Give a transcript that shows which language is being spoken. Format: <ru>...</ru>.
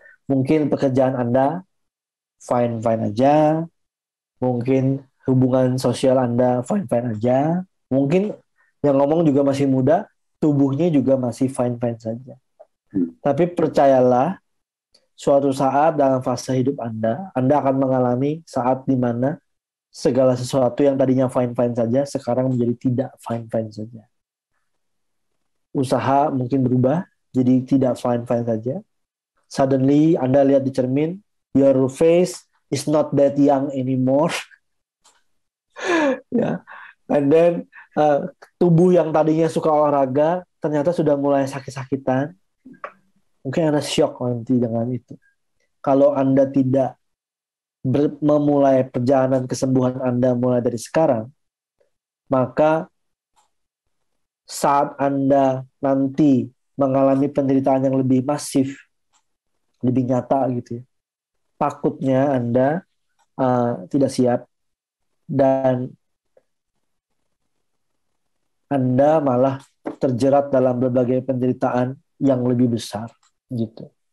<id>Mungkin pekerjaan Anda fine-fine aja, mungkin hubungan sosial Anda fine-fine aja, mungkin yang ngomong juga masih muda, tubuhnya juga masih fine-fine saja. Tapi percayalah, suatu saat dalam fase hidup Anda akan mengalami saat di mana segala sesuatu yang tadinya fine-fine saja, sekarang menjadi tidak fine-fine saja. Usaha mungkin berubah, jadi tidak fine-fine saja.</id> <en>Suddenly,</en> <id>Anda lihat di cermin,</id> <en>your face is not that young anymore.</en> <id>Ya,</id> <en>and then</en> <id>tubuh yang tadinya suka olahraga, ternyata sudah mulai sakit-sakitan. Mungkin Anda shock nanti dengan itu. Kalau Anda tidak memulai perjalanan kesembuhan Anda mulai dari sekarang, maka saat Anda nanti mengalami penderitaan yang lebih masif, lebih nyata gitu ya, takutnya Anda tidak siap dan Anda malah terjerat dalam berbagai penderitaan yang lebih besar gitu.</id>